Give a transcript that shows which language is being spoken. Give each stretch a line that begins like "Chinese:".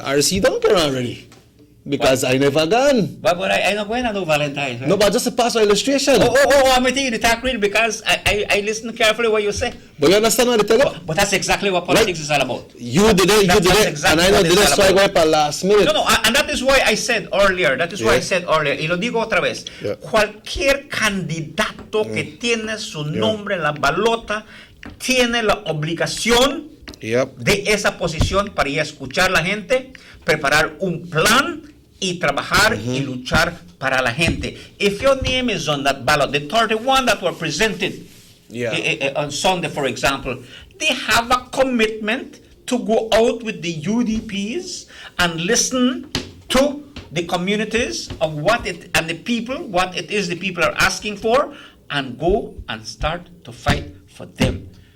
English: RC don't care already. Because I never gone. But I not going to do Valentine's. Right? No, but just a pass illustration. I'm thinking the talk real because I listen carefully what you say. But you understand what I tell you? But that's exactly what politics is all about. You did it, exactly, and I know this why I go up at last minute. No, and that is why I said earlier,
Spanish: y lo digo otra vez, cualquier candidato que tiene su nombre en la balota tiene la obligación de esa posición para ir a escuchar a la gente, preparar un plan y trabajar y luchar para la gente.
English: If your name is on that ballot, the 31 that were presented on Sunday, for example, they have a commitment to go out with the UDPs and listen to the communities of what it and the people, what it is the people are asking for, and go and start to fight for them.